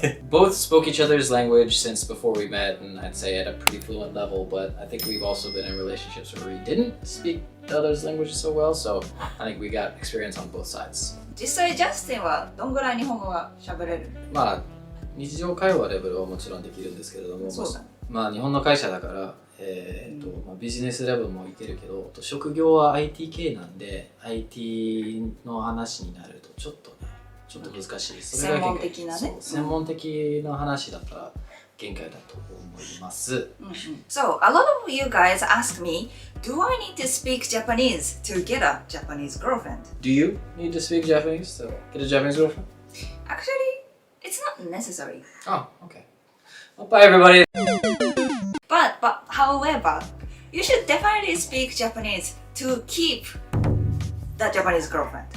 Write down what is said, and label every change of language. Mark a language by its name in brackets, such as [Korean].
[English] Both spoke each other's language since before we met, and I'd say at a pretty fluent level, but I think we've also been in relationships where we didn't speak the other's languages so well, so I think we got experience on both sides. [Japanese] 実際ジャスティンはどんぐらい日本語が喋れる？まあ日常会話レベルはもちろんできるんですけれども、まあ日本の会社だから、まあ、ビジネスレベルもいけるけど、職業は IT 系なんで IT の話になるとちょっと難しいです。それが専門的なね。専門的な話だったら限界だと思います。 [English] So, a lot of you guys ask me, do I need to speak Japanese to get a Japanese girlfriend? Do you need to speak Japanese to get a Japanese girlfriend? Actually, it's not necessary. Oh, okay. Well, bye everybody. But however, you should definitely speak Japanese to keep the Japanese girlfriend.